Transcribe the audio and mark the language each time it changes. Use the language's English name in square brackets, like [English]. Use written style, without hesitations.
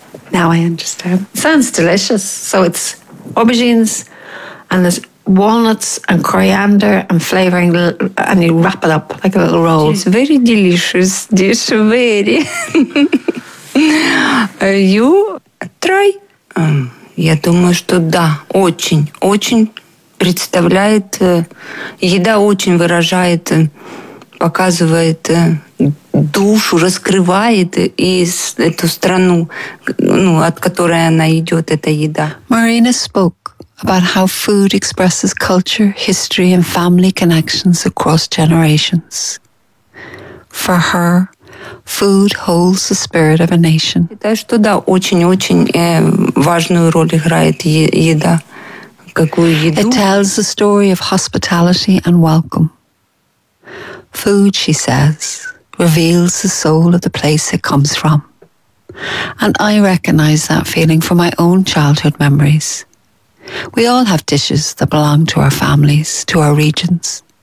[English] Now I understand. Sounds delicious. So it's aubergines and there's walnuts and coriander and flavouring and you wrap it up like a little roll. It's very delicious dish, very. You try? [Russian] Я думаю, что да, очень, очень представляет, еда очень выражает, показывает душу, раскрывает и эту страну, ну, от которой она идет, эта еда. [English] Marina spoke about how food expresses culture, history and family connections across generations. For her, food holds the spirit of a nation. [Russian] Я считаю, что да, очень-очень важную роль играет еда. Какую еду? [English] It tells the story of hospitality and welcome. Food, she says, reveals the soul of the place it comes from. And I recognize that feeling from my own childhood memories. We all have dishes that belong to our families, to our regions.